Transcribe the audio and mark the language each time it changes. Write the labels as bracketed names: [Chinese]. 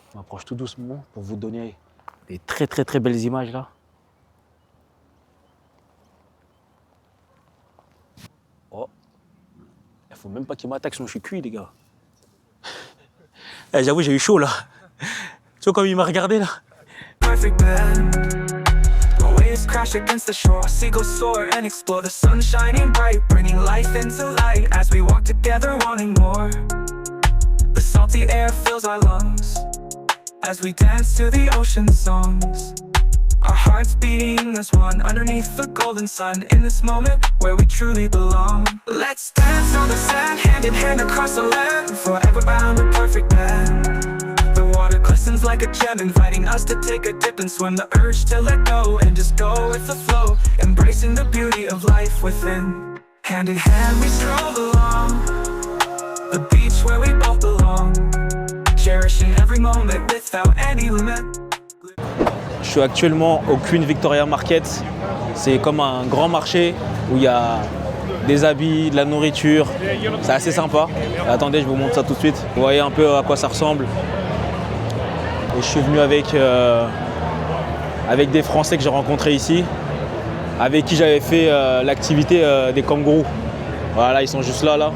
[French] On m'approche tout doucement pour vous donner des très belles images là. Oh, il faut même pas qu'il m'attaque sinon je suis cuit les gars. Eh, j'avoue j'ai eu chaud là. Tu vois comme il m'a regardé là. [English] Perfect band. Waves crash against the shore. Seagulls soar and explore. The sun shining bright, bringing life into light as we walk together, wanting more. The salty air fills our lungs as we dance to the ocean songs. Our hearts beating as one underneath the golden sun. In this moment where we truly belong. Let's dance on the sand, hand in hand across the land. Forever bound, a perfect band. The water glistens like a gem, inviting us to take a dip and swim. The urge to let go and just go with the flow, embracing the beauty of life within. Hand in hand we stroll along the beach where we both belong, cherishing every moment without any limit. [French] Je suis actuellement au Queen Victoria Market. C'est comme un grand marché où il y a des habits, de la nourriture. C'est assez sympa. Attendez, je vous montre ça tout de suite. Vous voyez un peu à quoi ça ressemble. Et je suis venu avec des Français que j'ai rencontrés ici, avec qui j'avais fait l'activité des kangourous. Voilà, ils sont juste là.